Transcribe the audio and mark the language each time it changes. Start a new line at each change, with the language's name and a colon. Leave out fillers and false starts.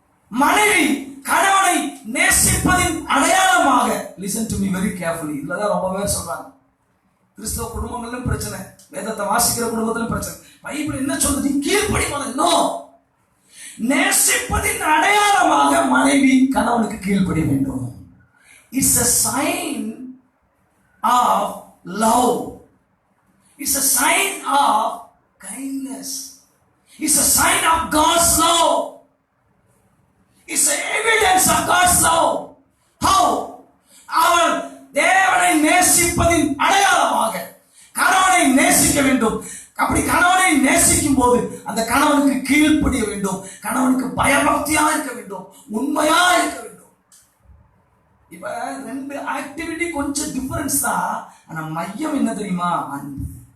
Tamil: மனைவி கணவனை நேசிப்பதின் அடையாளமாக,
English: listen to me very carefully,
Tamil: இதுலதான் ரொம்ப பேர் சொல்றாங்க கிறிஸ்தவ குடும்பங்களிலும் பிரச்சனை, வேதத்தை வாசிக்கிற குடும்பத்திலும் பிரச்சனை. பைபிள் என்ன சொல்றது? கீழ்ப்படி இன்னும் நேசிப்பதின் அடையாளமாக மனைவி கணவனுக்கு கீழ்ப்படி வேண்டும்.
English: It's a sign of love. It's a sign of kindness. It's a sign of God's love. It's a evidence of God's love. How?
Tamil: அவன் தேவனை நேசிப்பதின் அடையாளமாக கணவனை நேசிக்க வேண்டும். அப்படி கணவனை நேசிக்கும் போது அந்த கணவனுக்கு கீழ்ப்படிய வேண்டும், கணவனுக்கு பயபக்தியா இருக்க வேண்டும், உண்மையா இருக்க வேண்டும். இப்ப ரெண்டு ஆக்டிவிட்டி கொஞ்சம் டிஃபரன்ஸ் தான், ஆனா மையம் என்ன தெரியுமா? அன்பு.